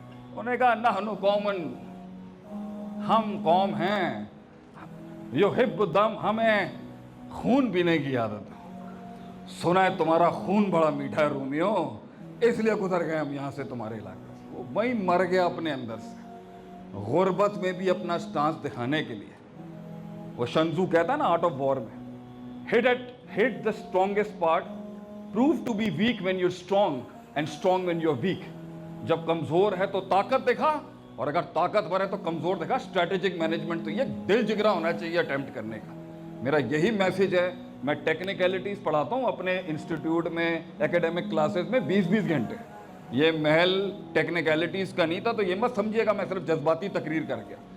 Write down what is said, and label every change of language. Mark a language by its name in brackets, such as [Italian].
[Urdu] انہوں نے کہا [Arabic] نحن قومن, [Urdu] ہم قوم ہیں, [Arabic] یحب الدم, [Urdu] ہمیں خون پینے کی عادت ہے. سنا ہے تمہارا خون بڑا میٹھا ہے رومیو, اس لیے گزر گئے ہم یہاں سے تمہارے علاقے سے. وہ وہیں مر گیا اپنے اندر سے, غربت میں بھی اپنا سٹانس دکھانے کے لیے. وہ شنزو کہتا ہے نا آرٹ آف وار میں, [English] hit the strongest part, prove to be weak when you're strong and strong when you're weak. [Urdu] جب کمزور ہے تو طاقت دکھا, اور اگر طاقتور ہے تو کمزور دکھا. اسٹریٹجک مینجمنٹ تو یہ دل جگرا ہونا چاہیے اٹیمپٹ کرنے کا. میرا یہی میسج ہے. میں ٹیکنیکلٹیز پڑھاتا ہوں اپنے انسٹیٹیوٹ میں, ایکیڈیمک کلاسز میں 20-20 گھنٹے. یہ محل ٹیکنیکلٹیز کا نہیں تھا تو یہ مت سمجھیے گا میں صرف جذباتی تقریر کر گیا.